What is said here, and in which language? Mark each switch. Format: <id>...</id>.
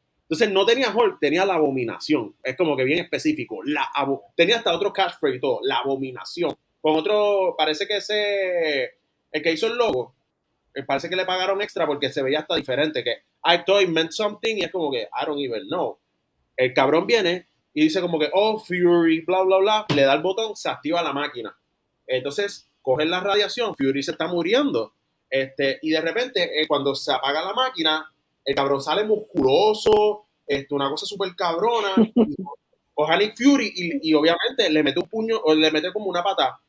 <es>Entonces no tenía Hulk, tenía la abominación. Es como que bien específico. Tenía hasta otro catchphrase y todo. La abominación. Con otro, parece que el que hizo el logo, parece que le pagaron extra porque se veía hasta diferente.</es> <en>Que I thought it meant something</en> <es>y es como que</es> <en>I don't even know.</en> <es>El cabrón viene y dice como que, oh, Fury, bla, bla, bla. Le da el botón, se activa la máquina. Entonces, cogen la radiación, Fury se está muriendo. Y de repente, cuando se apaga la máquina, el cabrón sale musculoso, una cosa súper cabrona. Coge a Nick Fury y obviamente le mete un puño, o le mete como una patada.</es>